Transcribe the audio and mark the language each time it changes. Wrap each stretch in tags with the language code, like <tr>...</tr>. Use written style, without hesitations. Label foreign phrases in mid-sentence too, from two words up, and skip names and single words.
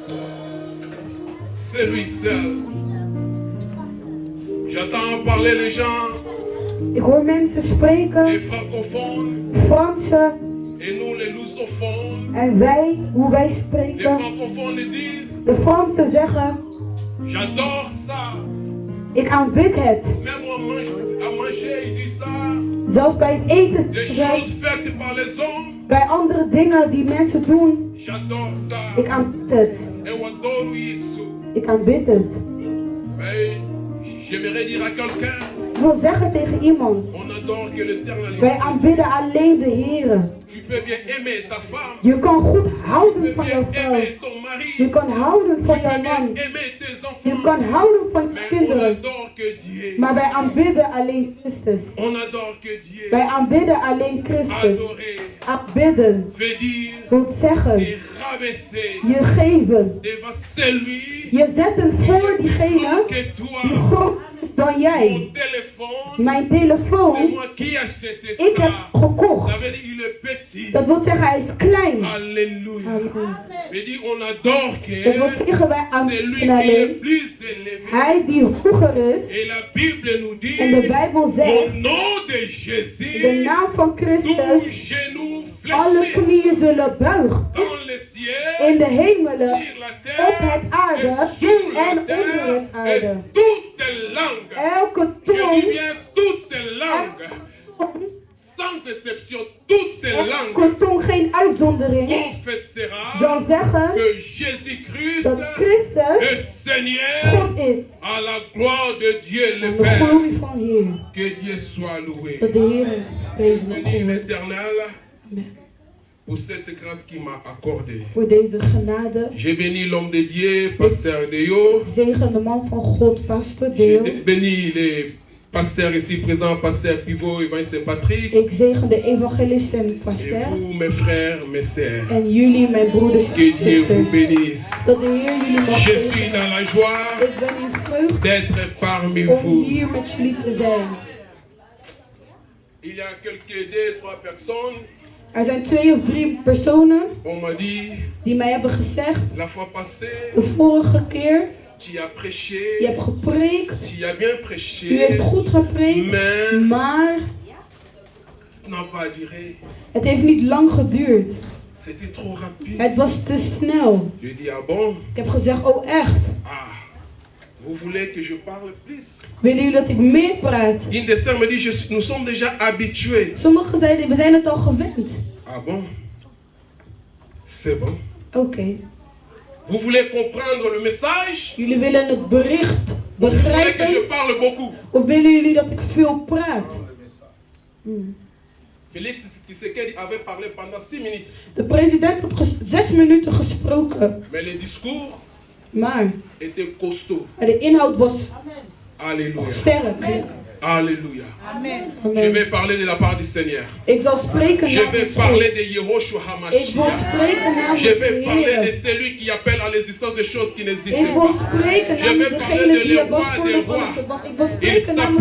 <fr>C'est lui seul. J'entends parler les gens.</fr> <nl>Ik hoor mensen spreken,</nl> <fr>Les francophones</fr> <nl>Fransen</nl> <fr>et nous les lusophones.</fr> <nl>en wij, hoe wij</nl> <fr>Les</fr> <nl>spreken.</nl> <fr>francophones disent,</fr> <nl>De Fransen zeggen,</nl> <fr>j'adore ça.</fr> <nl>ik aanbid het.</nl> <fr>Même à manger, il dit ça.</fr> <nl>Zelfs bij het eten,</nl> <fr>Des choses faites par les hommes.</fr> <nl>bij andere dingen die mensen doen.</nl> <fr>J'adore ça.</fr> <nl>Ik aanbid het.</nl> <fr>Et on adore Jésus.</fr> <nl>Ik aanbid het.</nl> <fr>Mais j'aimerais dire à quelqu'un,</fr> <nl>Ik wil zeggen tegen iemand,</nl> <fr>on adore que l'Éternel.</fr> <nl>wij aanbidden alleen de Heer.</nl> <fr>Tu peux bien aimer ta femme.</fr> <nl>Je kan goed</nl> <fr>Tu</fr> <nl>houden</nl> <fr>peux</fr> <nl>van</nl> <fr>bien</fr> <nl>jouw vrouw.</nl> <fr>aimer ton mari.</fr> <nl>Je kan houden</nl> <fr>Tu</fr> <nl>van</nl> <fr>peux</fr> <nl>jouw</nl> <fr>bien</fr> <nl>man.</nl> <fr>aimer tes</fr> <nl>Je</nl> <fr>enfants.</fr> <nl>kan houden van je</nl> <fr>Mais on</fr> <nl>kinderen.</nl> <fr>adore que Dieu.</fr> <nl>Maar wij aanbidden alleen Christus.</nl> <fr>On adore que Dieu.</fr> <nl>Wij aanbidden alleen Christus.</nl> <fr>Adorer</fr> <nl>Aanbidden</nl> <fr>veut dire</fr> <nl>wil zeggen,</nl> <fr>et rabaisser</fr> <nl>je geven.</nl> <fr>devant celui</fr> <nl>Je zet hem voor diegene</nl> <fr>que</fr> <nl>die</nl> <fr>toi.</fr> <nl>groot is dan jij.</nl> <fr>Mon téléphone,</fr> <nl>Mijn</nl> <fr>c'est</fr> <nl>telefoon,</nl> <fr>moi qui ai acheté</fr> <nl>ik heb</nl> <fr>ça.</fr> <nl>gekocht.</nl> <fr>Ça veut dire il est petit.</fr> <nl>Dat wil zeggen, hij is klein.</nl> <fr>Alléluia.</fr> <nl>Halleluja.</nl> <fr>Mais dit on adore</fr> <nl>Dat wil</nl> <fr>que</fr> <nl>zeggen, wij</nl> <fr>c'est lui</fr> <nl>aanbidden</nl> <fr>qui est</fr> <nl>alleen</nl> <fr>plus élevé.</fr> <nl>hij die hoger is.</nl> <fr>Et la Bible nous dit,</fr> <nl>En de Bijbel</nl> <fr>au</fr> <nl>zegt,</nl> <fr>nom de</fr> <nl>de</nl> <fr>Jésus,</fr> <nl>naam van</nl> <fr>tous</fr> <nl>Christus,</nl> <fr>genoux</fr> <nl>alle</nl> <fr>fléchis</fr> <nl>knieën zullen buigen.</nl> <fr>dans le ciel,</fr> <nl>In de hemelen,</nl> <fr>sur la</fr> <nl>op het</nl> <fr>terre,</fr> <nl>aarde</nl> <fr>et sous</fr> <nl>en</nl> <fr>la</fr> <nl>onder</nl> <fr>terre,</fr> <nl>het aarde.</nl> <fr>et toutes langues.</fr> <nl>Elke</nl> <fr>Je dis</fr> <nl>tong,</nl> <fr>bien toutes langues, sans exception, toutes langues</fr> <nl>elke tong, geen uitzondering,</nl> <fr>confessera</fr> <nl>zal zeggen</nl> <fr>que Jésus-Christ</fr> <nl>dat Christus</nl> <fr>est Seigneur</fr> <nl>God is.</nl> <fr>à la gloire de Dieu le</fr> <nl>Aan de</nl> <fr>Père.</fr> <nl>glorie van Heer.</nl> <fr>Que Dieu soit loué.</fr> <nl>Dat de Heer deze mag</nl> <fr>Bénis</fr> <nl>horen.</nl> <fr>l'Éternel pour cette grâce qu'il m'a accordée.</fr> <nl>Voor deze genade.</nl> <fr>J'ai béni l'homme de Dieu, pasteur Deo.</fr> <nl>Zegen de man van God, pastor</nl> <fr>J'ai</fr> <nl>Deel.</nl> <fr>béni les pasteurs ici présents, pasteur Pivot, Evangeliste Patrick.</fr> <nl>Ik zegen de evangelist en</nl> <fr>Et</fr> <nl>pastor.</nl> <fr>vous, mes frères, mes sœurs.</fr> <nl>En jullie, mijn broeders en</nl> <fr>Que Dieu vous</fr> <nl>zusters.</nl> <fr>bénisse.</fr> <nl>Dat de Heer jullie mag</nl> <fr>Je</fr> <nl>zegenen.</nl> <fr>suis dans la joie</fr> <nl>Ik ben in vreugde</nl> <fr>d'être parmi</fr> <nl>om</nl> <fr>vous.</fr> <nl>hier met jullie te zijn.</nl> <fr>Il y a quelques 2-3 personnes,</fr> <nl>Er zijn 2 of 3 personen</nl> <fr>on m'a dit,</fr> <nl>die mij hebben gezegd,</nl> <fr>la fois passée,</fr> <nl>de vorige keer,</nl> <fr>tu as prêché,</fr> <nl>je hebt gepreekt,</nl> <fr>tu as bien</fr> <nl>u heeft</nl> <fr>prêché,</fr> <nl>goed gepreekt,</nl> <fr>mais</fr> <nl>maar</nl> <fr>n'a pas duré.</fr> <nl>het heeft niet lang geduurd.</nl> <fr>C'était trop rapide.</fr> <nl>Het was te snel.</nl> <fr>Je dis, ah bon?</fr> <nl>Ik heb gezegd, oh echt,</nl> <fr>Ah, vous voulez que je parle plus?</fr> <nl>willen jullie dat ik meer praat?</nl> <fr>Une des sœurs me dit, nous sommes déjà habitués.</fr> <nl>Sommigen zeiden, we zijn het al gewend.</nl> <fr>Ah bon? C'est bon.</fr> <nl>Oké.</nl> <fr>Vous voulez comprendre le message?</fr> <nl>Jullie willen het bericht</nl> <fr>Vous voulez que je</fr> <nl>begrijpen?</nl> <fr>parle beaucoup?</fr> <nl>Of willen jullie dat ik veel praat?</nl> <fr>Félix, Tshisekedi avait parlé pendant 6 minutes.</fr> <nl>De president had 6 minuten gesproken.</nl> <fr>Mais le discours</fr> <nl>Maar</nl> <fr>était costaud.</fr> <nl>de inhoud was</nl> <fr>Alléluia.</fr> <nl>sterk.</nl> <fr>Alléluia.</fr> <nl>Amen.</nl> <fr>Je</fr> <nl>Amen.</nl> <fr>vais parler de la part du Seigneur.</fr> <nl>Ik zal spreken</nl> <fr>Je vais</fr> <nl>namens</nl> <fr>parler</fr> <nl>God.</nl> <fr>de Yehoshua</fr> <nl>Ik wil</nl> <fr>HaMashiach.</fr> <nl>spreken namens</nl> <fr>Je</fr> <nl>de</nl> <fr>vais parler de</fr> <nl>Heer.</nl> <fr>celui qui appelle à l'existence des choses qui</fr> <nl>Ik</nl> <fr>n'existent</fr> <nl>wil</nl> <fr>pas.</fr> <nl>spreken</nl> <fr>Je</fr> <nl>namens</nl> <fr>vais parler</fr> <nl>degene</nl> <fr>de</fr> <nl>die er</nl> <fr>le</fr> <nl>was</nl> <fr>roi</fr> <nl>voor</nl> <fr>des</fr> <nl>de</nl> <fr>rois.</fr> <nl>was. Ik wil</nl> <fr>Il</fr> <nl>spreken namens</nl>